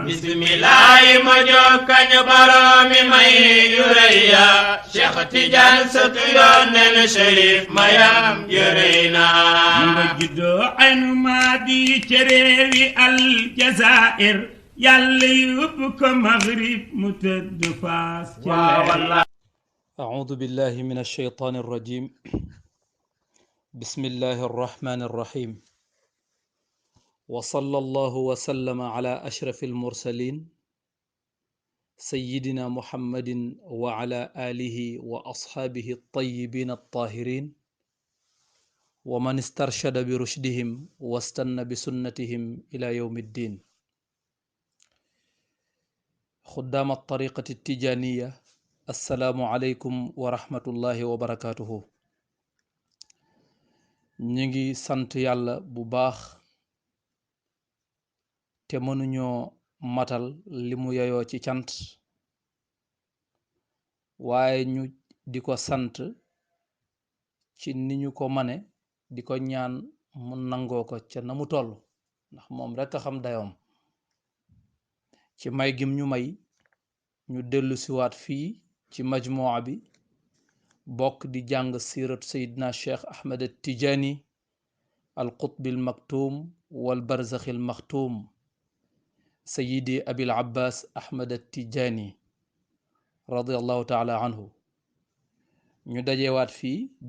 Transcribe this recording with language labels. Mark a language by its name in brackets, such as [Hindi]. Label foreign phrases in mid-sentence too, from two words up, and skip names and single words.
[Wolof] bismillaay ma jóg kañ boroomi may yu rëy yaa Cheikh Tidiane sëtu Yonent Cherif mayam yërëy naa nga juddoo aynu maadi ca réewi Aljazaa'ir yàlla yóbbu ko Maghrib mu tëdd Faas ca [Arabic] أعوذ بالله من الشيطان الرجيم بسم الله الرحمن الرحيم وصلى الله وسلم على أشرف المرسلين سيدنا محمد وعلى آله وأصحابه الطيبين الطاهرين ومن استرشد برشدهم واستنى بسنتهم إلى يوم الدين خدام الطريقة التجانية السلام عليكم ورحمة الله وبركاته [Wolof] ñu ngi sant yàlla bu baax te mënuñoo matal li mu yeyoo ci cant waaye ñu di ko sant ci ni ñu ko mane di ko ñaan mu nangoo ko ca na mu toll ndax moom rekk a xam dayoom ci may gim ñu may ñu dellu siwaat fii ci majmuwa bi bokk di jàng [Arabic] سيرة سيدنا الشيخ أحمد التجاني القطب المكتوم والبرزخ المكتوم سيدي أبي العباس أحمد التجاني رضي الله تعالى عنه [Wolof] ñu dajewaat fii